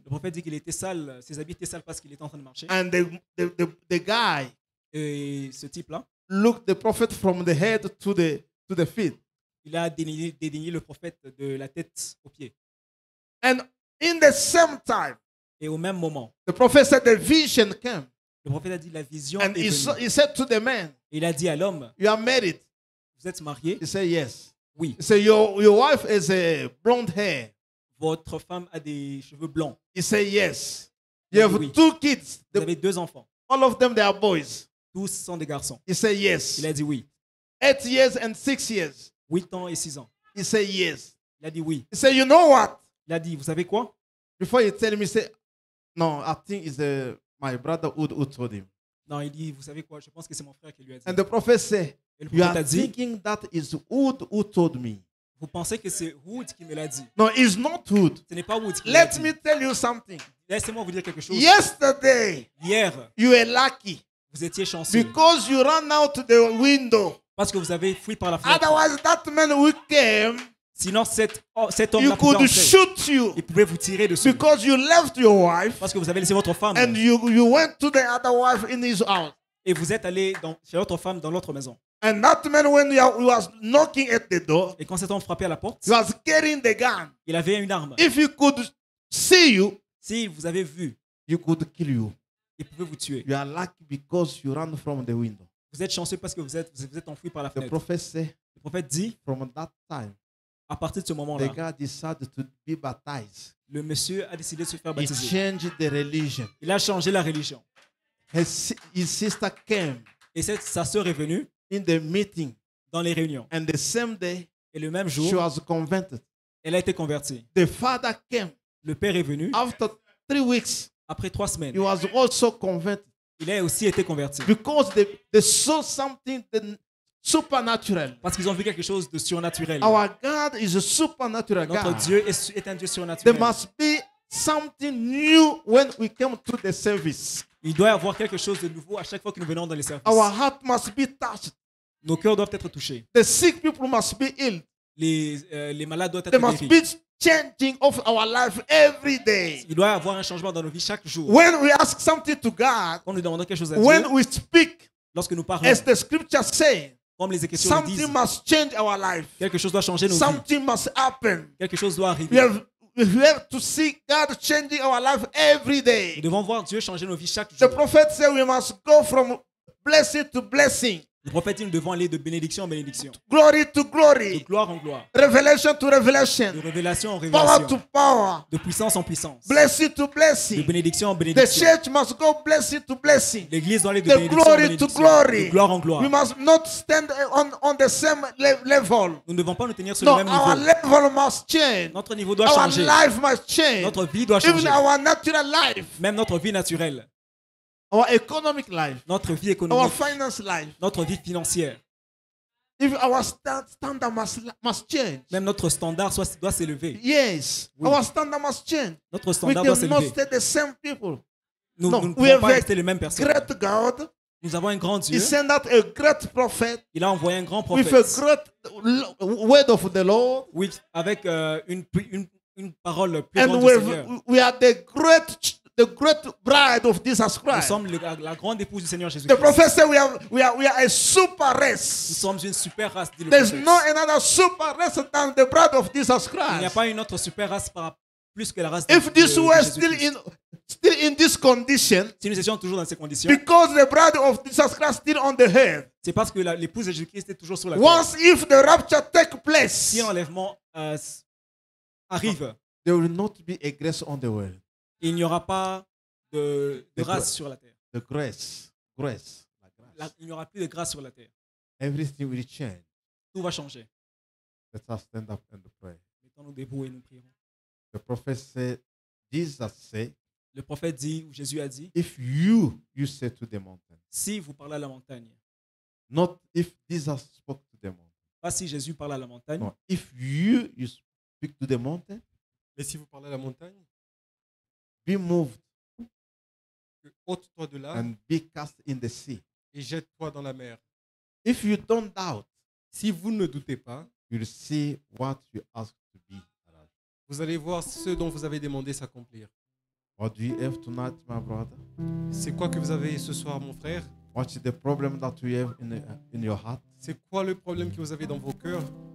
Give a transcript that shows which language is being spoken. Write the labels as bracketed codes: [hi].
[fr] le prophète dit qu'il était sale, ses habits étaient sales parce qu'il était en train de marcher. [en] And the guy [fr] Et ce type-là, [en] looked the prophet from the head to the feet. [fr] il a dédaigné le prophète de la tête aux pieds. [en] And in the same time, [fr] Et au même moment, [en] the prophet said the vision came. [fr] le prophète a dit, la vision [en] And [fr] est venue. [en] he said to the man, [fr] Et il a dit à l'homme, [en] you are married? [fr] vous êtes marié? [en] He said, yes. [fr] Oui. [en] He said, your wife has a blonde hair. [fr] Votre femme a des cheveux blancs. [en] He said, yes. You have [fr] Oui. [en] 2 kids. [fr] Vous avez 2 enfants. [en] All of them, they are boys. [fr] Tous sont des garçons. [en] He said, yes. [fr] Il a dit oui. [en] 8 years and 6 years. [fr] 8 ans et 6 ans. [en] He said, yes. [fr] Il a dit oui. [en] He said, you know what? [fr] Il a dit, vous savez quoi? [en] Before he tell me, say, no, I think it's my brother who told him. [fr] Non, il dit, vous savez quoi? Je pense que c'est mon frère qui lui a dit. [en] And the prophet said, [fr] Et le [en] you [fr] prophète [en] are [fr] a dit, [en] thinking that is Wood who told me. [fr] vous pensez que c'est Wood qui me l'a dit. [en] No, it's not Wood. [fr] Ce n'est pas Wood qui me l'a [en] Let [fr] dit. [en] me tell you something. [fr] Laissez-moi vous dire quelque chose. [en] Yesterday, [fr] Hier, [en] you were lucky [fr] vous étiez chanceux [en] because you ran out the window. [fr] parce que vous avez fui par la fenêtre. [en] Otherwise, that man who came, [fr] Sinon, cet homme [en] you could shoot you [fr] il pouvait vous tirer dessus [en] because you left your wife [fr] parce que vous avez laissé votre femme [en] and you went to the other wife in his house. [fr] et vous êtes allé chez votre femme dans l'autre maison. [en] And that man, when he was knocking at the door, [fr] Et quand cet homme frappait à la porte, [en] he was carrying the gun. [fr] il avait une arme. [en] If he could see you, [fr] Si vous avez vu, [en] he could kill you. [fr] il pouvait vous tuer. [en] You are lucky because you ran from the window. [fr] Vous êtes chanceux parce que vous êtes enfui par la [en] The [fr] fenêtre. [en] prophet said, [fr] Le prophète dit, [en] from that time, [fr] à partir de ce [en] the [fr] moment-là, [en] guy decided to be baptized. [fr] le monsieur a décidé de se faire [en] He [fr] baptiser. [en] changed the religion. [fr] Il a changé la religion. [en] His sister came [fr] Et sa sœur est venue [en] in the meeting, [fr] dans les réunions. [en] and the same day, [fr] Et le même [en] she [fr] jour, [en] was converted. [fr] elle a été convertie. [en] The father came [fr] Le père est venu. [en] after 3 weeks, [fr] Après 3 semaines, [en] he was also converted [fr] il a aussi été converti. [en] because they saw something supernatural. [fr] Parce qu'ils ont vu quelque chose de surnaturel. [en] Our God is a supernatural [fr] Notre [en] God. [fr] Dieu est un Dieu [en] There [fr] surnaturel. [en] must be something new when we come to the service. [fr] Il doit y avoir quelque chose de nouveau à chaque fois que nous venons dans les services. [en] Our heart must be touched. [fr] Nos cœurs doivent être touchés. [en] The sick people must be healed. [fr] Les malades doivent [en] There [fr] être [en] must [fr] guéris. [en] be changing of our life every day. [fr] Il doit y avoir un changement dans nos vies chaque jour. [en] When we ask something to God, [fr] Quand nous demandons quelque chose à [en] when [fr] Dieu, [en] we speak, [fr] lorsque nous parlons, [en] as the scriptures say, [fr] comme les Écritures le disent, [en] something must change our life. [fr] quelque chose doit changer nos vies. [en] Something must happen. [fr] Quelque chose doit [en] We [fr] arriver. [en] have to see God changing our life every [fr] Nous [en] day. [fr] devons voir Dieu changer nos vies chaque [en] The [fr] jour. [en] prophet said we must go from blessing to blessing, [fr] Le prophète dit nous devons aller de bénédiction en bénédiction, [en] glory to [fr] de [en] glory, [fr] gloire en gloire, [en] revelation to [fr] de [en] revelation, [fr] révélation en [en] power to [fr] révélation, [en] power, [fr] de puissance en puissance, [en] blessing to [fr] de [en] blessing. [fr] bénédiction en [en] The [fr] bénédiction. [en] church must go blessing to blessing. [fr] L'Église doit aller de [en] The [fr] bénédiction en [en] glory to [fr] bénédiction, [en] glory. [fr] de gloire en gloire. [en] We must not stand on the same level. [fr] Nous ne devons pas nous tenir sur [en] No, [fr] le même [en] our [fr] niveau. [en] level must change. [fr] Notre niveau doit [en] Our [fr] changer. [en] life must change. [fr] Notre vie doit [en] Even [fr] changer. [en] our natural life, [fr] Même notre vie naturelle, [en] our economic life, [fr] notre vie [en] our [fr] économique, [en] finance life. [fr] notre vie financière, [en] If our standard must change. [fr] même notre standard doit s'élever. [en] Yes, [fr] Oui. [en] our standard must change. [fr] Notre [en] We [fr] standard doit [en] cannot [fr] s'élever. [en] stay the same people. [fr] Nous [en] No, [fr] nous ne [en] we [fr] pouvons [en] have [fr] pas [en] a [fr] rester les mêmes personnes. [en] Great God, [fr] Nous avons un grand [en] He [fr] Dieu. [en] sent out a great prophet [fr] Il a envoyé un grand [en] with a [fr] prophète. [en] great word of the Lord, [fr] Oui, avec une parole plus [en] and [fr] grande du Seigneur. [en] we are the great bride of Jesus [fr] Nous [en] Christ. [fr] sommes la grande épouse du Seigneur [en] The [fr] Jésus-Christ. [en] prophet said we are a super [fr] Nous [en] race. [fr] sommes une super race, dit le [en] There's [fr] prophète. [en] no another super race than the bride of Jesus [fr] Il n'y a [en] Christ. [fr] pas une autre super race plus que la race [en] If this [fr] de [en] were [fr] Jésus-Christ. [en] still in this condition, [fr] Si nous étions toujours dans ces conditions, [en] because the bride of Jesus Christ still on the earth. [fr] c'est parce que l'épouse de Jésus-Christ est toujours sur la terre. [en] Once if the rapture take place, [fr] Si l'enlèvement arrive, [en] there will not be a grace on the world. [fr] il n'y aura pas de [en] The [fr] grâce gra- sur la terre. [en] The grace, [fr] la grace. Il n'y aura plus de grâce sur la terre. [en] Everything will change. [fr] Tout va changer. [en] Let us stand up and pray. [fr] Mettons-nous debout et nous prierons. [en] The prophet said, Jesus said, [fr] Le prophète dit, ou Jésus a dit, [en] if you say to the mountain, [fr] si vous parlez à la montagne, [en] not if Jesus spoke to the mountain. [fr] pas si Jésus parle à la montagne, [en] No, if you speak to the mountain, [fr] Mais si vous parlez à la montagne, [en] be moved [fr] ôte-toi de là [en] and be cast in the sea. [fr] et jette-toi dans la mer. [en] If you don't doubt, [fr] Si vous ne doutez pas, [en] you'll see what you ask to be. [fr] vous allez voir ce dont vous avez demandé s'accomplir. [en] What do you have tonight, my brother? [fr] C'est quoi que vous avez ce soir, mon frère? [en] What's the problem that you have in your heart? [fr] C'est quoi le problème que vous avez dans vos cœurs?